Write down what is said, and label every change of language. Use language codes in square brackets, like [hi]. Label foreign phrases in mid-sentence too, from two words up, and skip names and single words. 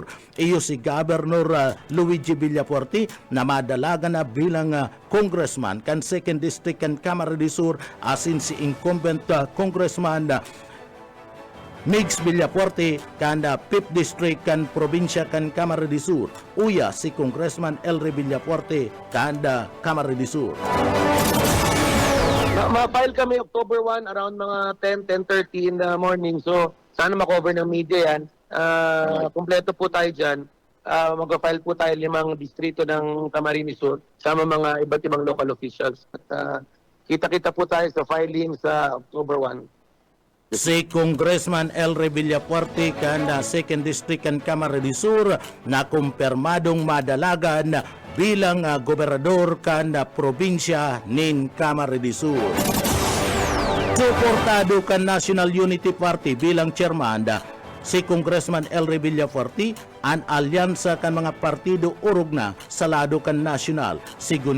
[bik] Iyo si Governor Luigi Villafuerte na madalaga na bilang congressman kan 2nd District kan Kamara de Sur asin si incumbent Congressman Migs Villafuerte kanda 5th District kan probinsya kan Kamara de Sur. Uya si Congressman Elry Villafuerte kanda Kamara de Sur. [tl] Ma-file kami October 1 around mga 10:30 [en] in the morning. [tl] So sana ma-cover ng media yan. Kompleto po tayo dyan. Mag-file po tayo 5 distrito ng Camarines Sur sama mga iba't ibang local officials. At kita-kita po tayo sa filing sa October 1. [bik] Si Congressman Elry Villafuerte kanda 2nd District kan Kamara de Sur na kumpirmadong madalagan bilang gobernador kanda probinsya nin Kamara de Sur. Suportado kan National Unity Party bilang chairman si Congressman Elry Villafuerte ang alyansa kan mga partido urog na sa lado kan nasyonal.